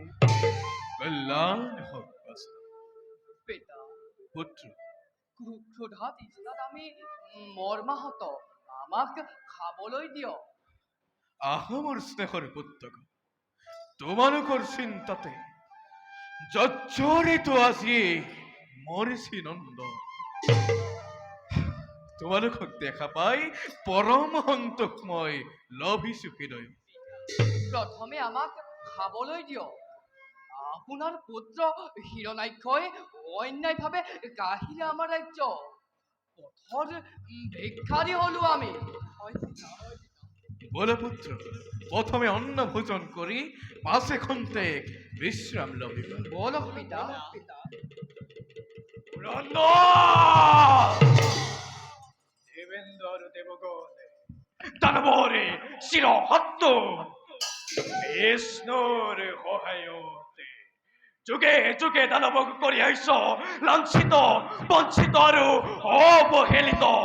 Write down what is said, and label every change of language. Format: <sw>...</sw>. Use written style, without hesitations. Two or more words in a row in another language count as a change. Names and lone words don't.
<as>কল্যাণ হোক বাসা। পিতা, পুত্র ক্ষুধা তৃষ্ণাত আমি মৰ্মাহত, আমাক খাবলৈ দিয়ক। আহা মোৰ স্নেহৰ পুত্ৰক, তোমালোকৰ চিন্তাতে জৰ্জৰিত আজি মৰিছি নন্দ। তোমালোকক দেখা পাই পৰম সন্তোষ মই লভিছো হৃদয়। প্ৰথমে আমাক খাবলৈ দিয়ক। আপোনাৰ পুত্ৰ হিৰণাক্ষই অন্যায়ভাৱে কাঢ়িলে আমাৰ ৰাজ্য। পথৰ ভিক্ষাৰী হলো আমি। বল পুত্র, প্রথমে অন্ন ভোজন করি পাশে খন্তেক বিশ্রাম লভিব। বলক পিতা। দেবেন্দ্র আৰু দেৱগণ দানৱৰে চিৰ হত্ত বিষ্ণুৰ সহায়তে যুগে যুগে দানৱক কৰি আহিছ লাঞ্ছিত বঞ্চিত আৰু অৱহেলিত</as>